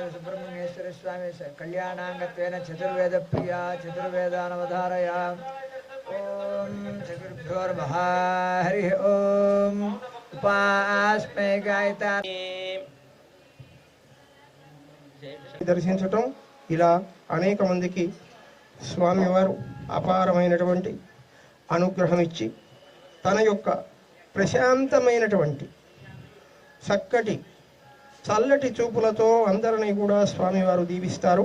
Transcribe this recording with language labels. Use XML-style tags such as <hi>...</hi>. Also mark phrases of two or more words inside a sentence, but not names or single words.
<sa>सुब्रह्मण्येश्वर स्वामी कल्याणांगत्वेन चतुर्वेद प्रिया चतुर्वेदानवधारया ओम श्रीगुरुभ्यो नमः हरि ओम उपास्मे गायता</sa> <te>దర్శించటం ఇలా అనేక మందికి స్వామివారు అపారమైనటువంటి అనుగ్రహం ఇచ్చి తన యొక్క ప్రశాంతమైనటువంటి చక్కటి చల్లటి చూపులతో అందరినీ కూడా స్వామివారు దీవిస్తారు.</te>